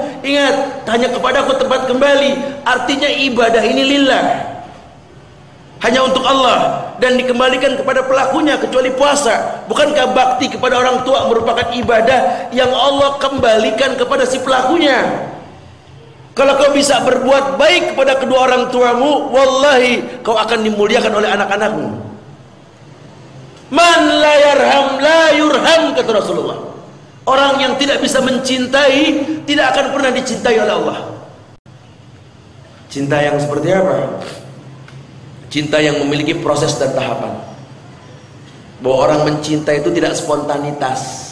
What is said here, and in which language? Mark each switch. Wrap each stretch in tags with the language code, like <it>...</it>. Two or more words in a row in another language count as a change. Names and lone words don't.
<id>Ingat, hanya kepadaku tempat kembali. Artinya ibadah ini lillah, hanya untuk Allah, dan dikembalikan kepada pelakunya kecuali puasa. Bukankah bakti kepada orang tua merupakan ibadah yang Allah kembalikan kepada si pelakunya? Kalau kau bisa berbuat baik kepada kedua orang tuamu, wallahi kau akan dimuliakan oleh anak-anakmu.</id> <ar>من لا يرحم لا يرحم,</ar> <id>kata Rasulullah. Orang yang tidak bisa mencintai tidak akan pernah dicintai oleh Allah. Cinta yang seperti apa? Cinta yang memiliki proses dan tahapan. Bahwa orang mencinta itu tidak spontanitas.</id>